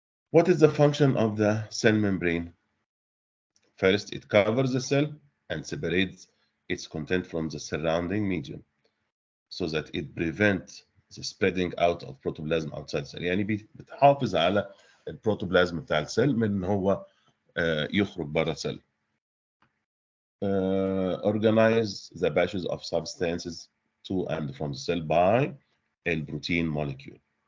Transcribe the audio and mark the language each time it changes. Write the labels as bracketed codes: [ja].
[en] What is the function of the cell membrane? First, it covers the cell and separates its content from the surrounding medium so that it prevents the spreading out of protoplasm outside the cell. [ar] يعني بتحافظ على البروتوبلازم بتاع السيل من ان هو يخرج بره السيل. [en] Organize the batches of substances to and from the cell by البروتين molecule.